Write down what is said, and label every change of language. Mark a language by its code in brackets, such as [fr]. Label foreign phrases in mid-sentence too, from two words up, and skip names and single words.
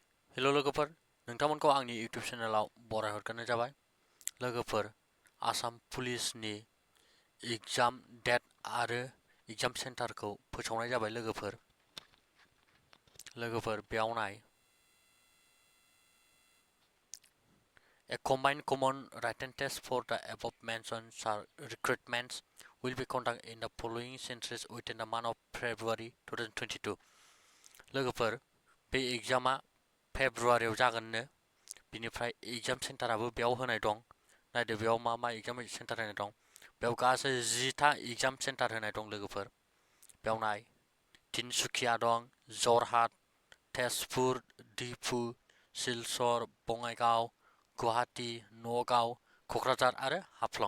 [brx] हेल' लोगोफोर, नोंथांमोनखौ आंनि इउटिउब चेनेलाव बरायहरग्रोनाय जाबाय। लोगोफोर, आसाम पुलिसनि [en] exam date [brx] आरो एग्जाम सेन्टारखौ फोसावनाय जाबाय। लोगोफोर बेयाव नाय। [en] A combined common written test for the above mentioned recruitments will be conducted in the following centers within the month of February 2022. [brx] लोगोफोर, बे एग्जामा फेब्रुवारियाव जागोननो। बिनिफ्राय एग्जाम सेन्टाराबो बेयाव होनाय दं। नायदो बेयाव मा [en] exam centre [brx] होनाय दं। बेयाव गासै 10टा [en] exam centre [brx] होनाय दं लोगोफोर। बेयाव नाय, तिनसुकिया दं, जरहाट, तेजपुर, डिफु, सिलचर, बङाइगाव, गुवाहाटी, नगाव, क'क्राझार आरो हाफ्लं।